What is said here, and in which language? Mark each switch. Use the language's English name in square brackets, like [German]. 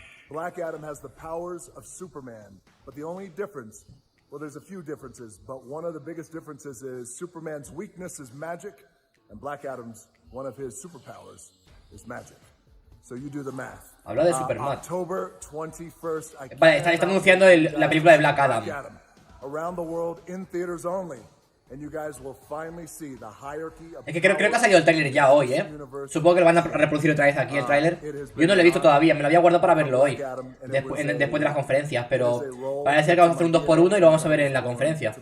[English] Black Adam has the powers of Superman, but the only difference, well, there's a few differences, but one of the biggest differences is Superman's weakness is magic, and Black Adam's, one of his superpowers, is magic. So you do the math. [Spanish] Habla de Superman. [English] October 21st, [Spanish] vale, está anunciando la película de Black Adam. [English] Around the world in theaters only. And you guys will finally see the hierarchy of. [Spanish] Es que creo que ha salido el tráiler ya hoy, Supongo que lo van a reproducir otra vez aquí el tráiler. Yo no lo he visto todavía, me lo había guardado para verlo hoy, después de las conferencias, pero parece que vamos a hacer un 2x1 y lo vamos a ver en la conferencia.